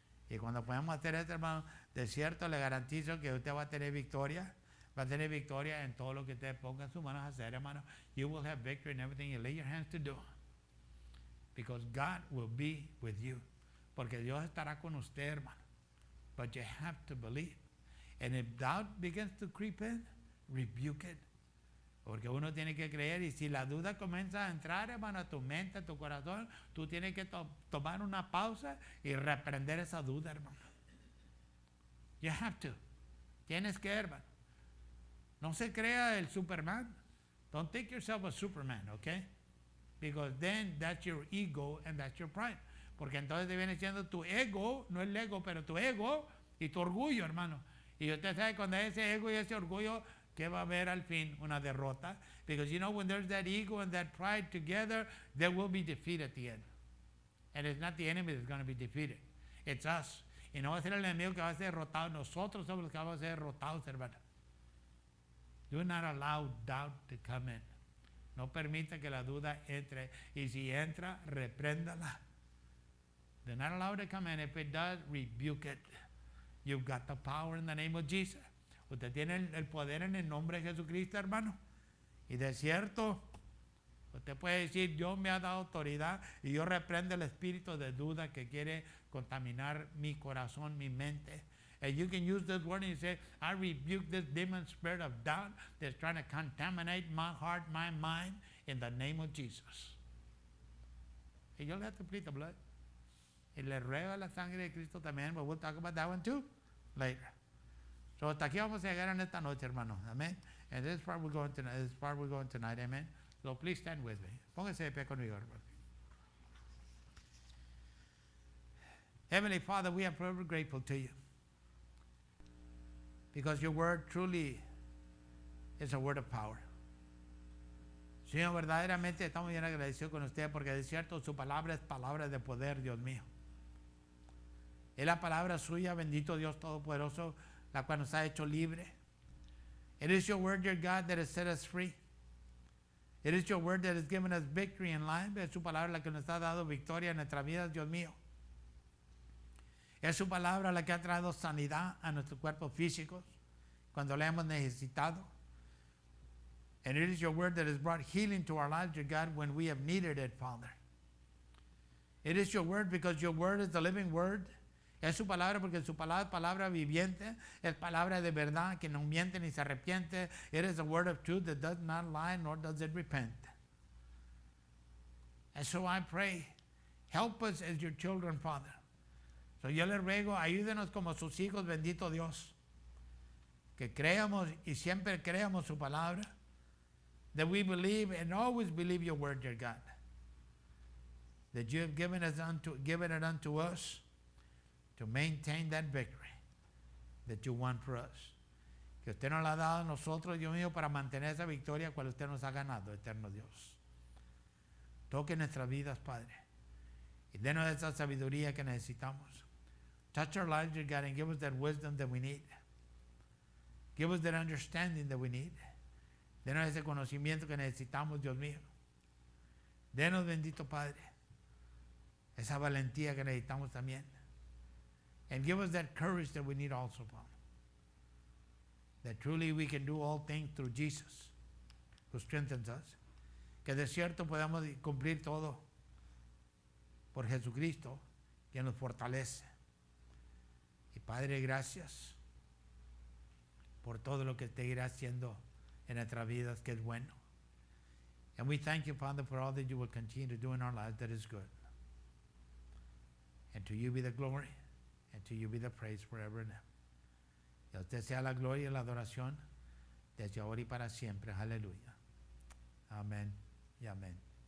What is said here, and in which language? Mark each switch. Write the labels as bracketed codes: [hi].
[es] Y cuando podamos hacer esto, hermano, de cierto le garantizo que usted va a tener victoria. Va a tener victoria en todo lo que usted ponga en sus manos a hacer, hermano. [en] You will have victory in everything you lay your hands to do. Because God will be with you. [es] Porque Dios estará con usted, hermano. [en] But you have to believe. And if doubt begins to creep in, rebuke it. [es] Porque uno tiene que creer, y si la duda comienza a entrar, hermano, a tu mente, a tu corazón, tú tienes que tomar una pausa y reprender esa duda, hermano. [en] You have to. [es] Tienes que, hermano. No se crea el Superman. [en] Don't think yourself a Superman, okay? Because then that's your ego and that's your pride. [es] Porque entonces te viene siendo tu ego, no el ego, pero tu ego y tu orgullo, hermano. Y usted sabe cuando hay ese ego y ese orgullo, ¿qué va a haber al fin? Una derrota. [en] Because you know when there's that ego and that pride together, there will be defeat at the end. And it's not the enemy that's going to be defeated. It's us. [es] Y no va a ser el enemigo que va a ser derrotado. Nosotros somos los que vamos a ser derrotados, hermano. [en] Do not allow doubt to come in. [es] No permita que la duda entre. Y si entra, repréndala. [en] Do not allow it to come in. If it does, rebuke it. You've got the power in the name of Jesus. [es] Usted tiene el poder en el nombre de Jesucristo, hermano. Y de cierto, usted puede decir, Dios me ha dado autoridad y yo reprendo el espíritu de duda que quiere contaminar mi corazón, mi mente. [en] And you can use this word and you say, I rebuke this demon spirit of doubt that's trying to contaminate my heart, my mind, in the name of Jesus. And you'll have to plead the blood. [es] Y le ruega la sangre de Cristo también, [en] but we'll talk about that one too later. [es] So hasta aquí vamos a llegar en esta noche, hermano. [en] Amen. And this is part we're going tonight. This is part we're going tonight. Amen. So please stand with me. [es] Póngase de pie conmigo, hermano. [en] Heavenly Father, we are forever grateful to you. Because your word truly is a word of power. [es] Señor, verdaderamente estamos bien agradecidos con usted porque de cierto su palabra es palabra de poder, Dios mío. Es la palabra suya, bendito Dios Todopoderoso, la cual nos ha hecho libre. [en] It is your word, your God, that has set us free. It is your word that has given us victory in life. [es] Es su palabra la que nos ha dado victoria en nuestras vidas, Dios mío. Es su palabra la que ha traído sanidad a nuestros cuerpos físicos cuando la hemos necesitado. [en] And it is your word that has brought healing to our lives, dear God, when we have needed it, Father. It is your word because your word is the living word. [es] Es su palabra porque su palabra es palabra viviente, es palabra de verdad que no miente ni se arrepiente. [en] It is a word of truth that does not lie nor does it repent. And so I pray, help us as your children, Father. [es] So yo le ruego, ayúdenos como sus hijos, bendito Dios, que creamos y siempre creamos su palabra, [en] that we believe and always believe your word, dear God, that you have given it unto us to maintain that victory that you want for us. [es] Que usted nos la ha dado a nosotros, Dios mío, para mantener esa victoria cual usted nos ha ganado, eterno Dios. Toque nuestras vidas, Padre, y denos esa sabiduría que necesitamos. [en] Touch our lives, dear God, and give us that wisdom that we need. Give us that understanding that we need. [es] Denos ese conocimiento que necesitamos, Dios mío. Denos, bendito Padre, esa valentía que necesitamos también. [en] And give us that courage that we need also, Father. That truly we can do all things through Jesus, who strengthens us. [es] Que de cierto podamos cumplir todo por Jesucristo, quien nos fortalece. Y Padre, gracias por todo lo que te irá haciendo en nuestras vidas, que es bueno. [en] And we thank you, Father, for all that you will continue to do in our lives that is good. And to you be the glory, and to you be the praise forever and ever. [es] Y a usted sea la gloria y la adoración desde ahora y para siempre. Aleluya. Amén y amén.